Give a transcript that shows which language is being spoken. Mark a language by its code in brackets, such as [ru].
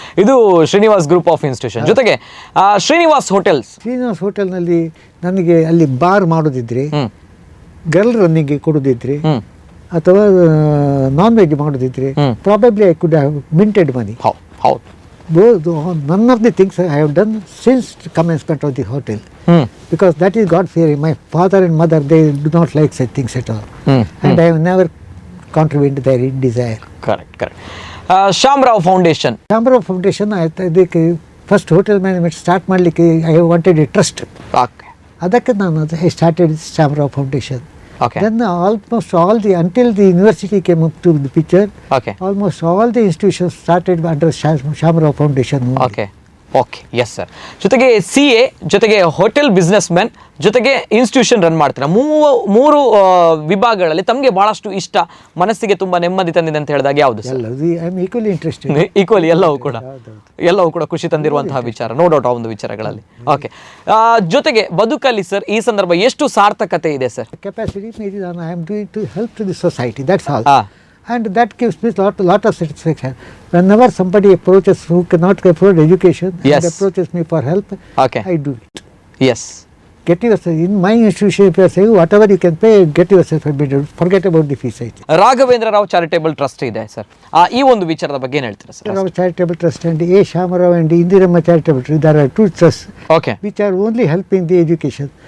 [kn] ಇದು Srinivas group of institution. ಜೊತೆಗೆ Srinivas hotels. Srinivas ಹೋಟೆಲ್ನಲ್ಲಿ ನನಗೆ ಅಲ್ಲಿ ಬಾರ್ ಮಾಡೋದಿದ್ರೆ, ಗರ್ಲ್ ರನ್ನಿಂಗ್ಗೆ ಕೊಡೋದಿದ್ರೆ, ಅಥವಾ non veg ಮಾಡೋದಿದ್ರೆ, [en] Probably I could have minted money. [kn] ಹೌದು. [en] None of the things I have done since commencement of the hotel, because that is God fearing. My father and mother, they do not like such things at all, and I have never contributed their desire. Correct. Shamrao Foundation. Shamrao Foundation, [kn] ಅದಕ್ಕೆ [en] first hotel management start [kn] ಮಾಡಲಿಕ್ಕೆ [en] I wanted a trust. [kn] ಅದಕ್ಕೆ ನಾನು [en] I started [kn] Shamrao Foundation. [en] Okay. Then almost all until the university came up to the picture, Okay. almost all the institutions started under Shamrao Foundation only. Okay okay, yes sir. [kn] ಜೊತೆಗೆ CA, ಜೊತೆಗೆ hotel business man, ಜೊತೆಗೆ institution run ಮಾಡ್ತೀರಾ. ಮೂರು ವಿಭಾಗಗಳಲ್ಲಿ ತಮಗೆ ಬಹಳಷ್ಟು ಇಷ್ಟ, ಮನಸ್ಸಿಗೆ ತುಂಬಾ ನೆಮ್ಮದಿ ತಂದಿದೆ ಅಂತ ಹೇಳಿದಾಗ ಯಾವುದು sir? [en] I am equally interested. [kn] Equally ಎಲ್ಲವೂ ಕೂಡ ಖುಷಿ ತಂದಿರುವಂತಹ ವಿಚಾರ, [en] no doubt [kn] ಆ ಒಂದು ವಿಚಾರಗಳಲ್ಲಿ. ಓಕೆ. ಜೊತೆಗೆ ಬದುಕಲ್ಲಿ ಸರ್ ಈ ಸಂದರ್ಭ ಎಷ್ಟು ಸಾರ್ಥಕತೆ ಇದೆ sir? [en] Capacity maybe I am doing to help to the society, that's all. And that gives me lot of satisfaction. Whenever somebody approaches who cannot afford education, Yes. and approaches me for help, Okay. I do it. Yes. Get yourself in my institution. If you are saying whatever you can pay, get yourself admitted. Forget about the fees. [kn] Raghavendra Rao charitable trust ಇದೆ sir, ಈ ಒಂದು ವಿಚಾರದ ಬಗ್ಗೆ ಏನು ಹೇಳ್ತೀರಾ sir? [en] Our charitable trust and A. Shamarao and Indiramma charitable trust, there are two trusts okay which are only helping the education.